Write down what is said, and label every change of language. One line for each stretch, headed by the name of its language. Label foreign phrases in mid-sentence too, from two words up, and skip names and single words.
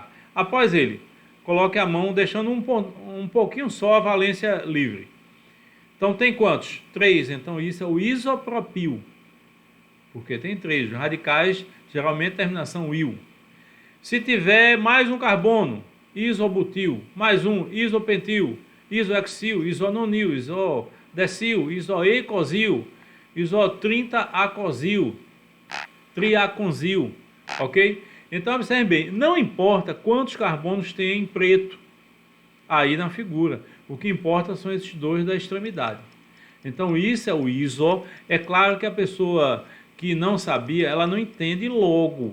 Portuguese: Após ele, coloque a mão deixando um pouquinho só a valência livre. Então, tem quantos? 3. Então, isso é o isopropil. Porque tem 3. Os radicais, geralmente, terminação il. Se tiver mais um carbono, isobutil, mais um, isopentil, isohexil, isononil, isodecil, isoeicosil, isotrinta-acosil, triaconzil, ok? Então, observem bem, não importa quantos carbonos tem em preto aí na figura, o que importa são esses 2 da extremidade. Então, isso é o iso. É claro que a pessoa que não sabia, ela não entende logo.